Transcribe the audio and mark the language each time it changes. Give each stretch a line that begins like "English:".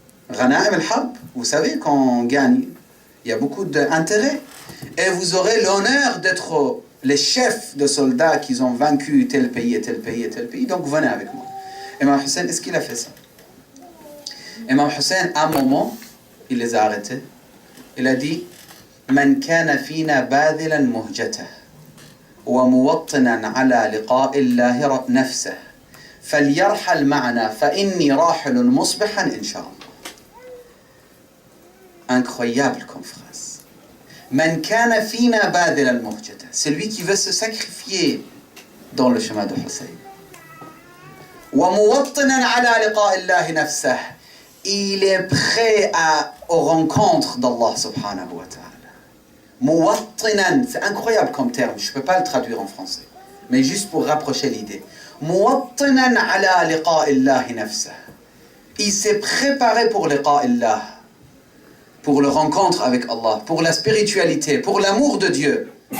French: Ghanaim al-Harb, vous savez, quand on gagne, il y a beaucoup d'intérêt. Et vous aurez l'honneur d'être les chefs de soldats qui ont vaincu tel pays et tel pays et tel pays. Donc venez avec moi. Imam Hussein, est-ce qu'il a fait ça? Imam Hussein, à un moment, il les a arrêtés. Il a dit,
Arabic: من كان فينا باذلا مهجته وموطنا على لقاء الله نفسه فليرحل معنا فإني راحل مصبحا إن شاء الله.
French: Incroyable comme phrase.
Arabic: من كان فينا باذلا مهجته.
French: Celui qui veut se sacrifier dans le chemin de Hussein.
Arabic: وموطنا على لقاء الله نفسه.
French: Il est prêt aux rencontres d'Allah subhanahu wa ta'ala. Muwattinan, c'est incroyable comme terme, je ne peux pas le traduire en français, mais juste pour rapprocher l'idée.
Arabic: Muwattinan ala liqa'illahi nafsah.
French: Il s'est préparé pour liqa'illah, pour le rencontre avec Allah, pour la spiritualité, pour l'amour de Dieu.